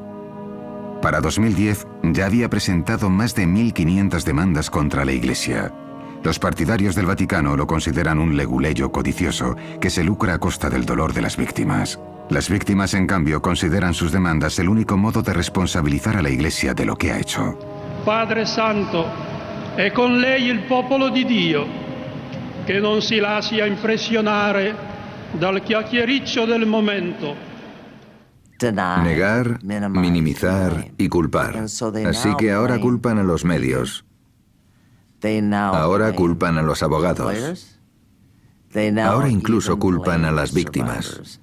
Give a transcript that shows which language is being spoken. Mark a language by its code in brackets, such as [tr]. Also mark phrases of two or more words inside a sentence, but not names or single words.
[es] Para 2010 ya había presentado más de 1.500 demandas contra la Iglesia. Los partidarios del Vaticano lo consideran un leguleyo codicioso que se lucra a costa del dolor de las víctimas. Las víctimas, en cambio, consideran sus demandas el único modo de responsabilizar a la Iglesia de lo que ha hecho. [it] Padre Santo, è con lei il popolo di Dio, che non si lascia impressionare dal chiacchiericcio del momento. [es] Negar, minimizar y culpar. Así que ahora culpan a los medios. Ahora culpan a los abogados. Ahora incluso culpan a las víctimas.